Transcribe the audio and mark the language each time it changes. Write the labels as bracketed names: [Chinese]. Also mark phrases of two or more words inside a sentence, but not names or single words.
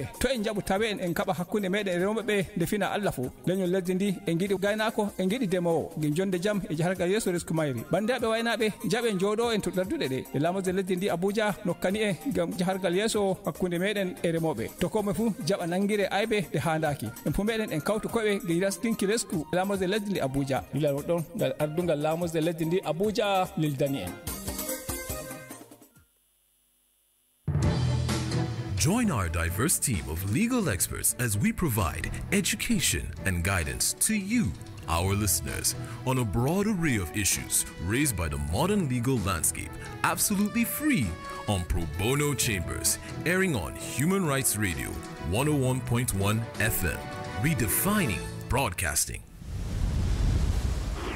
[Fula] to en jaaɓu tawe en kaɓa hakkude meɗen e remoɓe nde fina Allah fo leñol lesdi ndi e giɗi gaynako e giɗi demowo gin jonde jaam e jahargal yesso risque mayri bandaɓe waynaɓe jaaɓe jooɗo en to darduɗe ɗe e lamorde lesdi ndi Abuja nokkani e gam jahargal yeso hakkunde meɗen e remoɓe to komo fu jaɓa nangire aybe de handaki en fu meɗen en kawtu koɓe de rastinki resku lamorde lesdi ndi Abuja lilal ɗon ngal ardungal lamorde lesdi ndi Abuja lildani en. [English] Join our diverse team of legal experts as we provide education and guidance to you, our listeners, on a broad array of issues raised by the modern legal landscape, absolutely free on Probono Chambers, airing on Human Rights Radio 101.1 FM, redefining broadcasting.